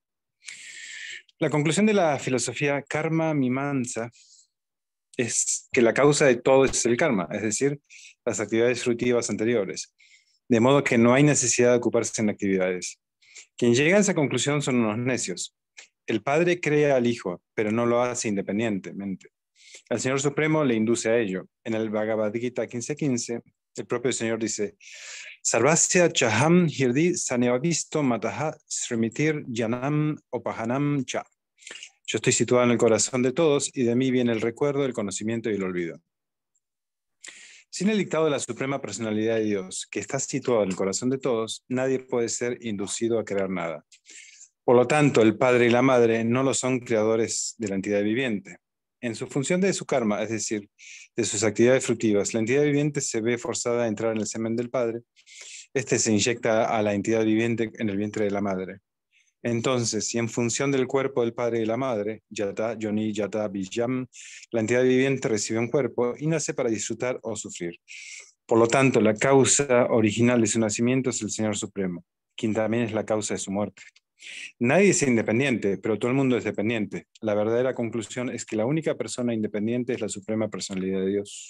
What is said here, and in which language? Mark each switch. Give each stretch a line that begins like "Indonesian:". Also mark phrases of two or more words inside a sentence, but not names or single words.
Spanish: La conclusión de la filosofía Karma Mimamsa es que la causa de todo es el karma, es decir, las actividades fructivas anteriores, de modo que no hay necesidad de ocuparse en actividades. Quien llega a esa conclusión son unos necios. El Padre crea al Hijo, pero no lo hace independientemente. El Señor Supremo le induce a ello. En el Bhagavad Gita 15.15, el propio Señor dice,
Sanskrit: सर्वस्य चाहं हृदि संनिविष्टो मत्तः स्मृतिर् ज्ञानम् अपोहनं च.
Spanish: Yo estoy situado en el corazón de todos y de mí viene el recuerdo, el conocimiento y el olvido. Sin el dictado de la suprema personalidad de Dios, que está situado en el corazón de todos, nadie puede ser inducido a crear nada. Por lo tanto, el padre y la madre no lo son creadores de la entidad viviente. En su función de su karma, es decir, de sus actividades fructivas, la entidad viviente se ve forzada a entrar en el semen del padre. Este se inyecta a la entidad viviente en el vientre de la madre. Entonces, si en función del cuerpo del padre y la madre,
Sanskrit: यथा योनि यथा बीजम्,
Spanish: la entidad viviente recibe un cuerpo y nace para disfrutar o sufrir. Por lo tanto, la causa original de su nacimiento es el Señor Supremo, quien también es la causa de su muerte. Nadie es independiente, pero todo el mundo es dependiente. La verdadera conclusión es que la única persona independiente es la suprema personalidad de Dios.